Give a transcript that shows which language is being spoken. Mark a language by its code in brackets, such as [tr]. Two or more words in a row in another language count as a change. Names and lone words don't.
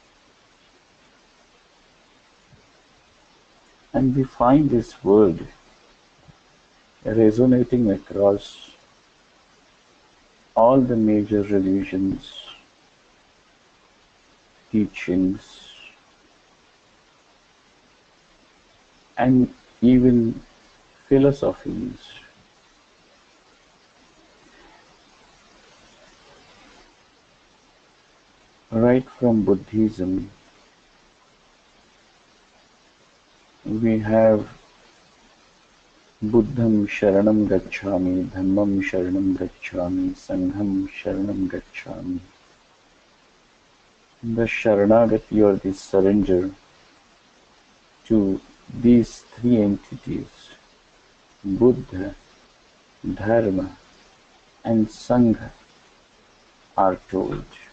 [en] and we find this word resonating across all the major religions, teachings, and even philosophies. Right from Buddhism, we have [pi] Buddham Sharanam Gacchami, Dhammam Sharanam Gacchami, Sangham Sharanam Gacchami. [en] The Sharanagati or the surrender to these three entities, Buddha, Dharma, and Sangha, are told.